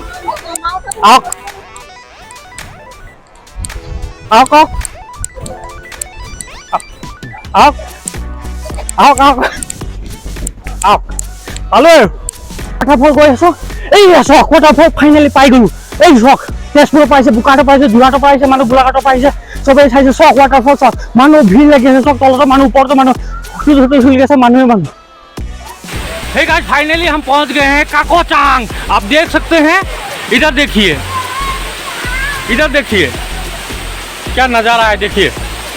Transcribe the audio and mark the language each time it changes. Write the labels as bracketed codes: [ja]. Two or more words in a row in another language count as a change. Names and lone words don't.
[as] আহক পালো আৰু ৱাটাৰফল গৈ আছো। এই চাওক, ৱাটাৰফল ফাইনেলি পাই গলো। এই চাওক, তেজপুৰৰ পাইছে, বোকাখাটৰ পাইছে, যোৰহাটৰ পাইছে, মানুহ গোলাঘাটৰ পাইছে, চবেই চাইছে। চাওক ৱাটাৰফল চাওক, মানুহ ভিৰ লাগি আছে। চাওক, তলতো মানুহ, ওপৰতো মানুহ, চুলি আছে, মানুহে মানুহ। [en] Hey guys, [hi] फाइनली हम पहुंच गए हैं काकोचांग। आप देख सकते हैं, इधर देखिए क्या नज़ारा है, देखिए।